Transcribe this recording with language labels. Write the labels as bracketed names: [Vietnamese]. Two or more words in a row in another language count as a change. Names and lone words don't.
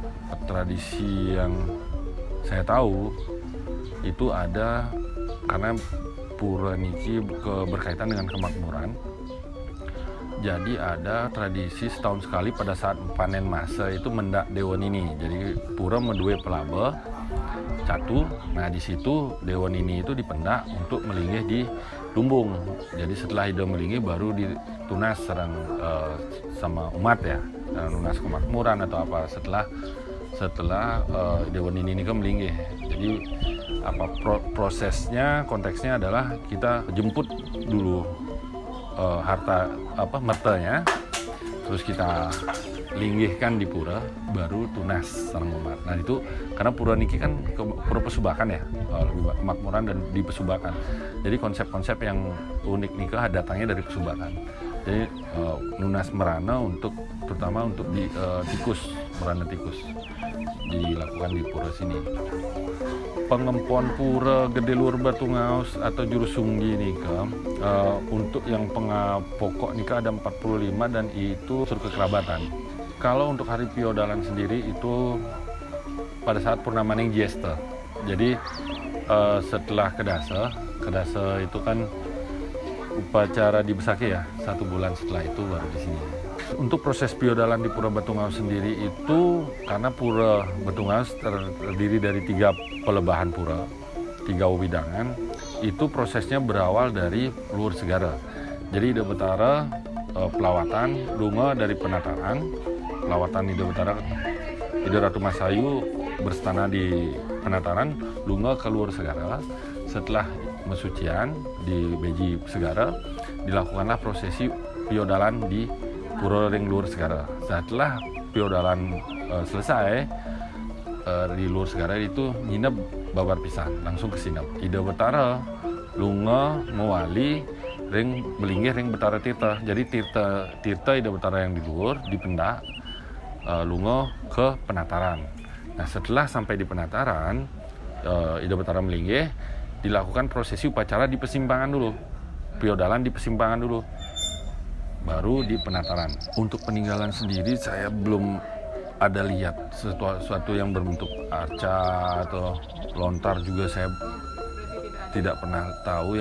[Indonesian] Tradisi yang saya tahu itu ada karena pura niki berkaitan dengan kemakmuran. Jadi ada tradisi setahun sekali pada saat panen masa itu mendak Dewan ini. Jadi pura [Balinese] medue pelabe catu. [Indonesian] Nah di situ Dewan ini itu dipendak untuk melinggih di lumbung. Jadi setelah ide melinggih baru ditunas sama umat ya, lunas kemakmuran atau apa setelah Dewan ini kan melinggih. Jadi prosesnya, konteksnya adalah kita jemput dulu harta mertanya, terus kita linggihkan di pura, baru [Balinese] tunas sareng umat. [Indonesian] Nah itu karena pura niki kan pura pesubakan ya, lebih kemakmuran dan di pesubakan. Jadi konsep-konsep yang unik nikah datangnya dari pesubakan. Jadi nunas merana terutama untuk di tikus, merana tikus dilakukan di pura sini. Pengempuan pura Gede Luhur Batu Ngaus atau Jurusunggi nika untuk yang pokok nika ada 45 dan itu unsur kekerabatan. Kalau untuk hari Piodalan sendiri itu pada saat Purnamaning Jesta. Jadi setelah kedasa itu kan upacara di Besaki ya, 1 bulan setelah itu baru di sini. Untuk proses Piodalan di Pura Batu Ngaus sendiri itu karena Pura Batu Ngaus terdiri dari 3 pelebahan pura, 3 wewidangan, itu prosesnya berawal dari Luhur Segara. Jadi Ida Betara pelawatan, lunga dari penataran, pelawatan Ida Betara, Ida Ratu Masayu berstana di penataran, lunga ke Luhur Segara. Setelah mesucian di Beji Segara, dilakukanlah prosesi Piodalan di Pura Ring Luhur Segara. Setelah Piodalan selesai di Luhur Segara itu [Balinese] nginep babar pisan, [Indonesian] langsung ke sinep. [Balinese] Ida Betara lunga mewali ring melinggih ring Betara Tirta. [Indonesian] Jadi Tirta Ida Betara yang di luhur dipendak lunga ke penataran. Nah setelah sampai di penataran Ida Betara melinggih, dilakukan prosesi upacara di persimpangan dulu, Piodalan di persimpangan dulu, baru di penataran. Untuk peninggalan sendiri saya belum ada lihat sesuatu yang berbentuk arca atau lontar, juga saya tidak pernah tahu.